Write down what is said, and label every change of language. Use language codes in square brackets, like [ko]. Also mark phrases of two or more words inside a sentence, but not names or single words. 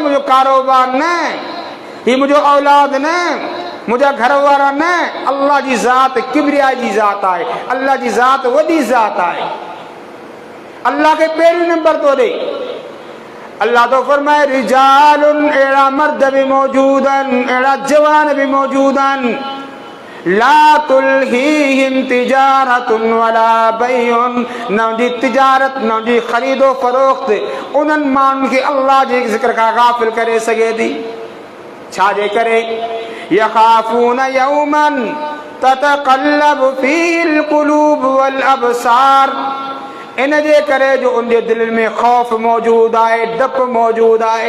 [sd] मुंहिंजो कारोबार न, ही मुंहिंजो औलाद न, मुंहिंजा घर वारा न, अल्लाह जी ज़ात किबरिया जी ज़ात आहे। अल्लाह जी ज़ात वॾी ज़ात आहे। अल्लाह खे पहिरियों नंबर तो ॾे। अल्लाह तो फरमाए रिजालुन अहिड़ा मर्द भी मौजूद आहिनि, अहिड़ा जवान भी मौजूद आहिनि। [ar] لا تلهيهم تجارة ولا بيع, [sd] न उनजी तिजारत न उनजी ख़रीदो फरोख्त उन्हनि माण्हुनि खे अल्लाह जे ज़िक्र खां गाफ़िल करे सघे थी। छा जे करे? [ar] يخافون يوما تتقلب فيه القلوب والأبصار. [sd] इन जे करे जो उनजे दिल में खौफ मौजूद आहे, डप मौजूद आहे।